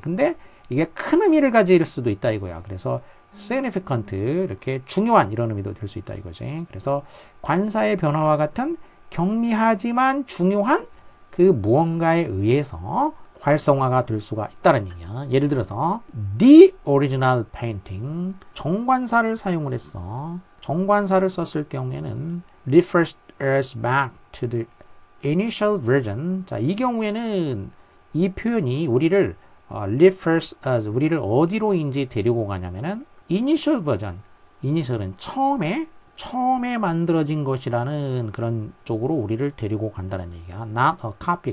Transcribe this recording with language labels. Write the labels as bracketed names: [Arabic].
[Korean] 근데 이게 큰 의미를 가질 수도 있다 이거야. 그래서 significant 이렇게 중요한 이런 의미도 될 수 있다 이거지. 그래서 관사의 변화와 같은 경미하지만 중요한 그 무언가에 의해서 활성화가 될 수가 있다는 얘기야. 예를 들어서 [English] the original painting [Korean] 정관사를 사용을 했어. 정관사를 썼을 경우에는 [English] refers us back to the initial version. [Korean] 자, 이 경우에는 이 표현이 우리를 [English] refers us [Korean] 우리를 어디로인지 데리고 가냐면은 initial version. initial은 처음에 만들어진 것이라는 그런 쪽으로 우리를 데리고 간다는 얘기야. [English] not a copy.